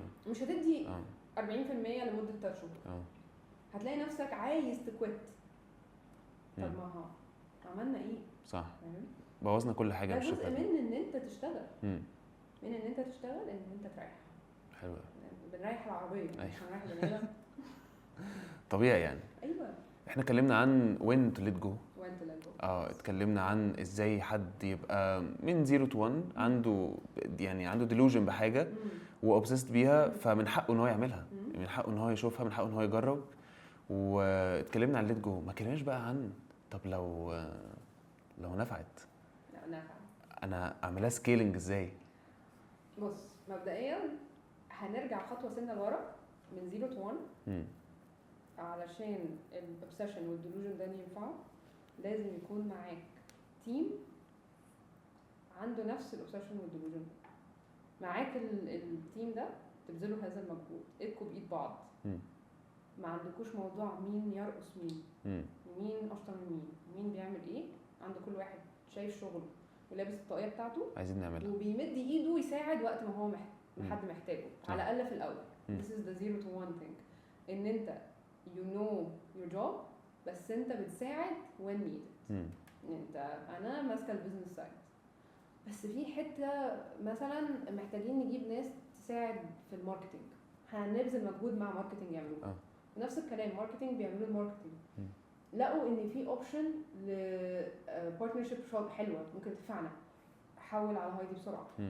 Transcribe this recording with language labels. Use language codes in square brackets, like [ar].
[ar] هتدي 40% لمده 3 شهور. هتلاقي نفسك عايز تكويت. طب ما عملنا ايه؟ صح، بوظنا كل حاجه. مش جزء من ان انت تشتغل، من ان انت تشتغل ان انت تريح. حلو. بنريح العربيه مش هنريح البني ادم. طبيعي يعني. ايوه. احنا اتكلمنا عن [en] when to let go. [ar] اتكلمنا عن ازاي حد يبقى من 0 to 1 عنده delusion بحاجه وobsessed بيها، فمن حقه ان هو يعملها، من حقه ان هو يشوفها، من حقه ان هو يجرب. واتكلمنا عن [en] let go. [ar] ما كلمناش بقى عن طب لو نفعت، انا اعملها سكيلينج ازاي؟ بص، مبدئيا هنرجع خطوه سنه لورا من 0 to 1. علشان الاوبسيشن والديلوجن ده ينفعوا لازم يكون معاك تيم عنده نفس الاوبسيشن والديلوجن. معاك التيم ده تبذلوا هذا المجهود، ايدكم بايد بعض. ما عندكوش موضوع مين يرقص مين اشطر من مين بيعمل ايه. عند كل واحد شايف شغله ولابس الطاقيه بتاعته عايزين نعملها، وبيمد ايده يساعد وقت ما هو حد محتاجه. على الاقل في الاول. [en] This is the 0 to 1 thing. [ar] ان انت [en] you know your job [ar] بس انت بتساعد [en] when needed. [ar] انا ماسكه البيزنس سايد بس في حته مثلا محتاجين نجيب ناس تساعد في الماركتنج، هنبذل مجهود مع ماركتنج يعملوه. نفس الكلام ماركتنج بيعملوا الماركتنج. لقوا ان في اوبشن لبارتنرشيب شوب حلوه ممكن تنفعنا، حول على هايدي بسرعه.